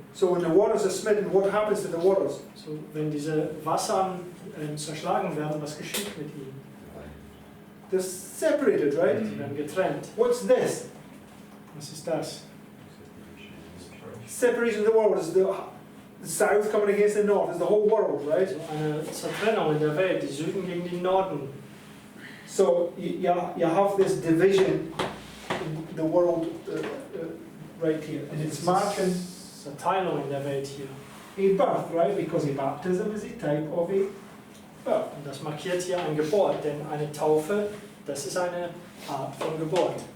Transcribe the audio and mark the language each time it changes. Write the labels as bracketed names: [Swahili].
[English] So when the waters are smitten, what happens to the waters? [German] So, wenn diese Wasser zerschlagen werden, was geschieht mit ihnen? [English] They're separated, right? [German] Sie werden getrennt. [English] What's this? [German] Was ist das? [English] Separation of the world. Is the south coming against the north? Is the whole world, right? [German] So eine Zertrennung in der Welt, die Süden gegen die Norden. [English] So you have this division in the world right here, and it's marking [German] Zerteilung in der Welt hier. [English] a birth, right? Because a baptism is a type of a birth. [German] Und das markiert hier ein Geburt, denn eine Taufe, das ist eine Art von Geburt.